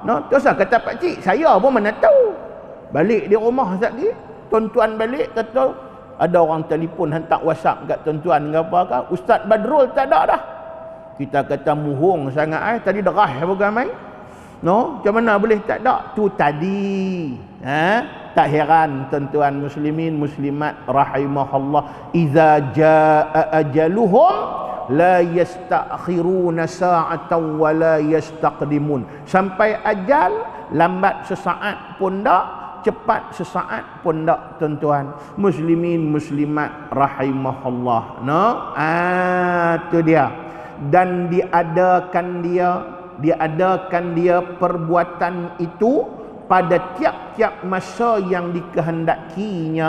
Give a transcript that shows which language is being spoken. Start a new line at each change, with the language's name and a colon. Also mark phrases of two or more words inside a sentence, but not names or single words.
Malay: Tak usah kata pak cik, saya pun mana tahu. Balik di rumah sekali, tuan-tuan balik kata ada orang telefon hantar WhatsApp kat tuan-tuan ke apa ke, Ustaz Badrul tak ada dah. Kita kata muhung sangat tadi derah bukan main. Macam mana boleh tak ada? Tu tadi. Tak heran tuan-tuan muslimin muslimat rahimahullah,
Arabic: إذا جاء أجلهم لا يستأخرون ساعة ولا يستقدمون.
Malay: Sampai ajal lambat sesaat pun tak, cepat sesaat pun tak tuan-tuan muslimin muslimat rahimahullah. Tu dia. Dan diadakan dia perbuatan itu pada tiap-tiap masa yang dikehendakinya.